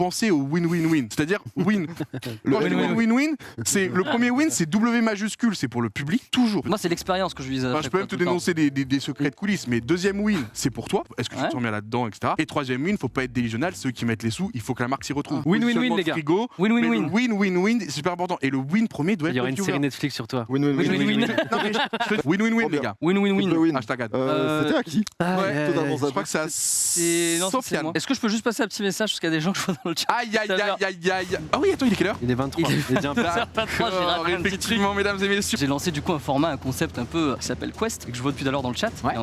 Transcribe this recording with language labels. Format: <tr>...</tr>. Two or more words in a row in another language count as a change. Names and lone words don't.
<fr>Pensez au win-win-win. C'est-à-dire win. Quand je dis win-win-win, c'est le premier win, c'est W majuscule, c'est pour le public, toujours. Moi, c'est l'expérience que je vise. à Enfin, je chaque peux fois, même te tout le temps. dénoncer des secrets de coulisses, mais deuxième win, c'est pour toi. Est-ce que tu Ouais. te sens bien là-dedans, etc. Et troisième win, faut pas être délusionnel. Ceux qui mettent les sous, il faut que la marque s'y retrouve. Win-win-win, Positionnement les de gars. frigo, mais Win-win-win. le win-win-win, c'est super important. Et le win premier doit être Il y aura le une viewer. série Netflix sur toi. Win-win-win. Non, mais win-win-win, les gars. Win-win-win.</fr> <en>Triple win. Hashtag ad.</en> <fr>C'était à qui Ouais, totalement je crois zappé. que c'est à C'est non, c'est Sofiane. moi. Est-ce que je peux juste passer un petit message parce qu'il y a des gens que je vois dans le chat. Aïe aïe aïe aïe aïe. Ah oui, attends, il est quelle heure? Il est 23. Il est bien J'ai raté un petit truc. Effectivement, mesdames et messieurs. J'ai lancé du coup un format, un concept un peu qui s'appelle Quest, que je vois depuis tout à l'heure dans le chat. Ouais.</fr>